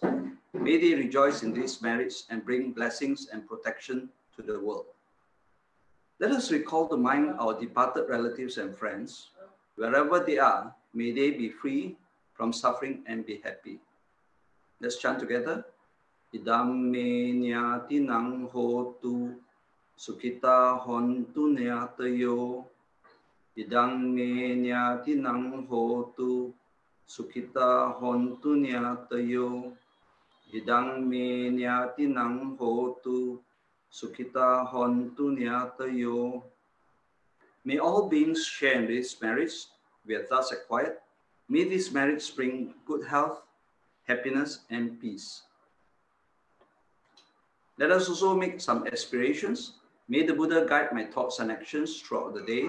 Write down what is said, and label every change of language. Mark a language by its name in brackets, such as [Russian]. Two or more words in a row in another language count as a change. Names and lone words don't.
[English] May they rejoice in these merits and bring blessings and protection to the world. Let us recall to mind our departed relatives and friends. Wherever they are, may they be free from suffering and be happy. Let's chant together. [Pali] Idam me nyatinang hotu sukhita hontu nyatayo. Idang me nyatinang hotu sukhita hontu nyatayo. Idang me nyatinang hotu sukhita hontu nyatayo. [English] May all beings share in these merits we have thus acquired. May these merits bring good health, happiness, and peace. Let us also make some aspirations. May the Buddha guide my thoughts and actions throughout the day.